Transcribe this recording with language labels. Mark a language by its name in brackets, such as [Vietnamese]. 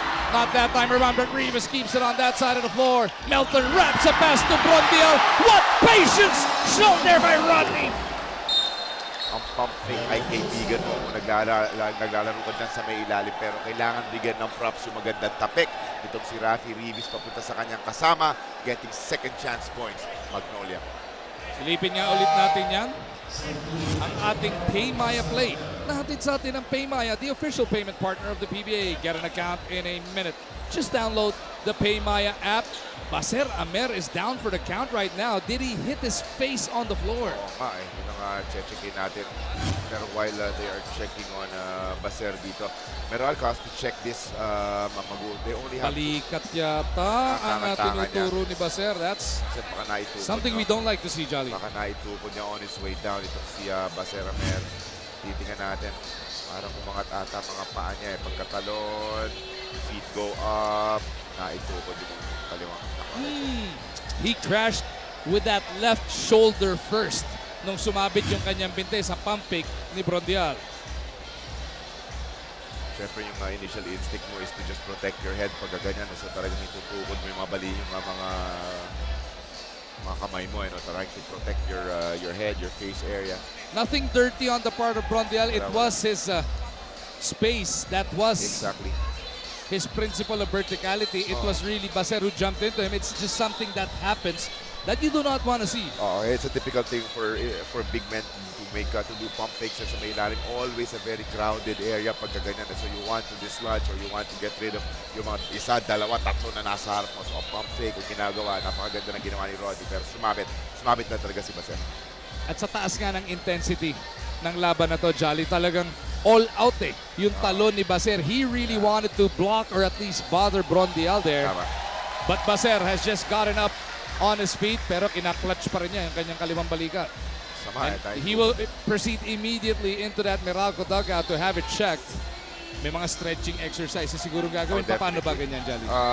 [English] Not that time around, but Rivas keeps it on that side of the floor. Melton wraps a pass to Brondiel. What patience shown there by Rodney. [Filipino] Ang pumping ay kaibigan mo kung naglalaro ka dyan sa may ilalim, pero kailangan bigyan ng props yung magandang tapik. Itong si Rafi Rivas papunta sa kanyang kasama, [English] getting second chance points. [Filipino] Magnolia. Silipin nga ulit natin yan. Ang ating Paymaya play. Nahatid sa atin ang Paymaya, [English] the official payment partner of the PBA. Get an account in a minute. Just download the Paymaya app. Baser Amer is down for the count right now. Did he hit his face on the floor? [Filipino] Yun ang checkin natin. [English] Pero while they are checking on Baser dito, Meralco has to check this. They only have [Filipino] Balikat yata ang tinuturo ni Baser. [English] That's [Filipino] baka naitukod, [English] something we don't like to see, Jolly. [Filipino] Baka naitukod niya [English] on his way down. [Filipino] Ito si Baser Amer. Titingnan natin. Parang umangat ata mga paa niya. Pagkatalon, [English] feet go up. [Filipino] Naitukod yung kaliwang. [English] He crashed with that left shoulder first [Filipino] nung sumabit yung kanyang binte sa pump fake ni Brondial. Siyempre yung [English] initial instinct mo is to just protect your head [Filipino] pag ganyan. So talagang itutukod mo yung mga bali, yung mga kamay mo. [English] Trying to protect your head, your face area. Nothing dirty on the part of Brondial. It was his space that was Exactly. his principle of verticality. It was really Baser who jumped into him. It's just something that happens that you do not want to see. It's a typical thing for big men to do pump fakes [Filipino] sa may ilalim. [English] Always a very crowded area [Filipino] pagka ganyan. [English] So you want to dislodge or you want to get rid of [Filipino] yung mga isa, dalawa, tatlo na nasa harap mo. [English] So pump fake [Filipino] o ginagawa, napakaganda ng ginawa ni Roddy. Pero sumabit na talaga si Baser. At sa taas nga ng intensity ng laban na to, Jolly, talagang [English] all out [Filipino] yung talon ni Baser. [English] He really wanted to block or at least bother Brondial there. [Filipino] Tama. [English] But Baser has just gotten up on his feet [Filipino] pero kinaklatch pa rin niya yung kanyang kalimang balikat. Sama, [English] He will proceed immediately into that Meralco dugout to have it checked. [Filipino] May mga stretching exercises siguro gagawin. Paano ba ganyan, Jolly?